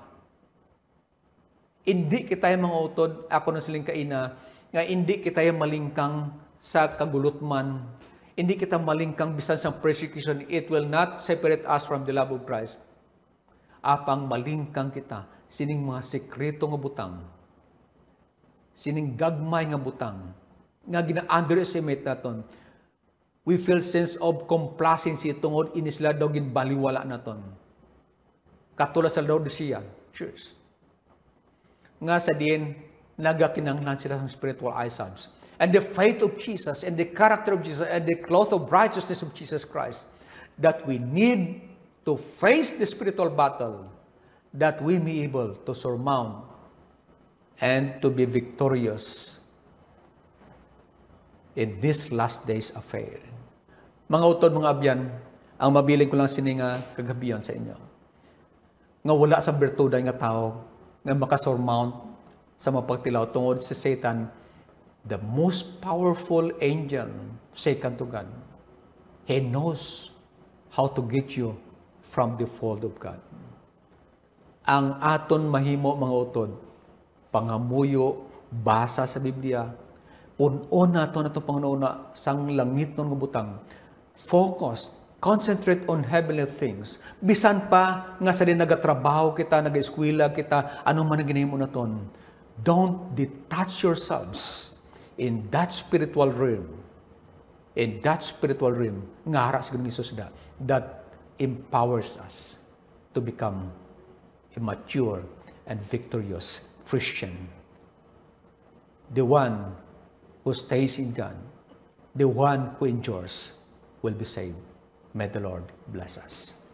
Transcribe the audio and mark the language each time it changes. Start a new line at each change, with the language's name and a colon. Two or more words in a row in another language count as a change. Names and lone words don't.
Hiligaynon: Hindi kita yung mga utod, ako na siling kaina, nga hindi kita yung malingkang sa kagulutman, hindi kita malingkang bisan sa persecution,
English: it will not separate us from the love of Christ.
Hiligaynon: Apang malingkang kita, sining mga sekreto nga butang, sining gagmay nga butang, nga gina-underestimate naton.
English: We feel sense of complacency
Hiligaynon: tungod inisla daw ginbaliwala naton. Katulad sa Laodicea Church. Nga sa din, nagakinanglan sila ng
English: spiritual eyesight. And the faith of Jesus, and the character of Jesus, and the cloth of righteousness of Jesus Christ, that we need to face the spiritual battle, that we may be able to surmount and to be victorious in this last days affair.
Hiligaynon: Mga utod, mga abyan, ang mabiling ko lang sininga kagabihan sa inyo. Nga wala sa bertuday nga tao, nga makasurmount sa mapagtilaw tungod si Satan,
English: the most powerful angel, second to God. He knows how to get you from the fold of God.
Hiligaynon: Ang aton mahimo, mga utod, pangamuyo, basa sa Biblia, punon nato na itong Panginoon sang langit ng butang.
English: Focus, concentrate on heavenly things.
Hiligaynon: Bisan pa nga sa din nagatrabaho kita, nag-eskwela kita, anong man ang ginahimo naton.
English: Don't detach yourselves in that spiritual realm. In that spiritual realm,
Hiligaynon: nga hara sa Ginoong Hesus
English: that empowers us to become a mature and victorious Christian. The one who stays in God, the one who endures, will be saved. May the Lord bless us.